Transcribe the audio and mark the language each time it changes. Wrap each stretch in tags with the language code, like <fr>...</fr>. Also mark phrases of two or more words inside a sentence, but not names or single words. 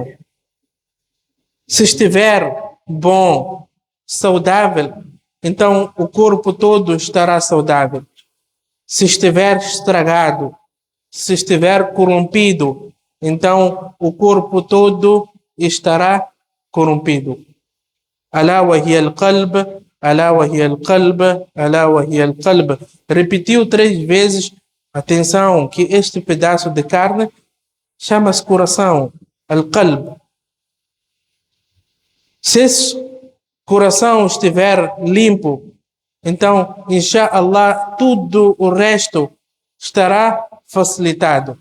<pt>Se estiver bom, saudável, então o corpo todo estará saudável. Se estiver estragado, se estiver corrompido, então o corpo todo estará corrompido.</pt> <ar>ألا وهي القلب، ألا وهي القلب، ألا وهي القلب.</ar> <pt>Repetiu 3 vezes. Atenção, que este pedaço de carne chama-se coração, al-qalb. Se esse coração estiver limpo, então, inshallah, tudo o resto estará facilitado.</pt>